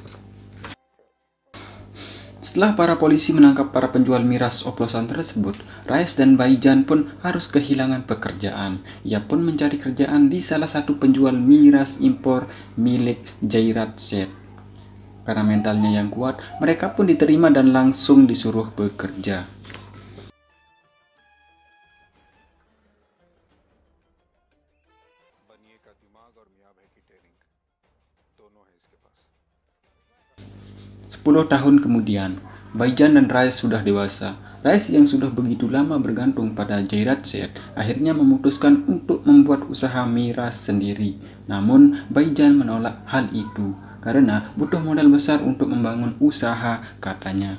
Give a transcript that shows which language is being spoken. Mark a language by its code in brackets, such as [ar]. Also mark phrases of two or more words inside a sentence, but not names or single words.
[id] Setelah para polisi menangkap para penjual miras oplosan tersebut, Raes dan Baijan pun harus kehilangan pekerjaan. Ia pun mencari kerjaan di salah satu penjual miras impor milik Jairat Seth. Karena mentalnya yang kuat, mereka pun diterima dan langsung disuruh bekerja. [hi] बनिए का दिमाग और मियाँ भाई की टेरिंग दोनों है इसके पास [id] 10 tahun kemudian, Baijan dan Raes sudah dewasa. Raes yang sudah begitu lama bergantung pada Jairat Seth akhirnya memutuskan untuk membuat usaha miras sendiri. Namun, Baijan menolak hal itu karena butuh modal besar untuk membangun usaha, katanya.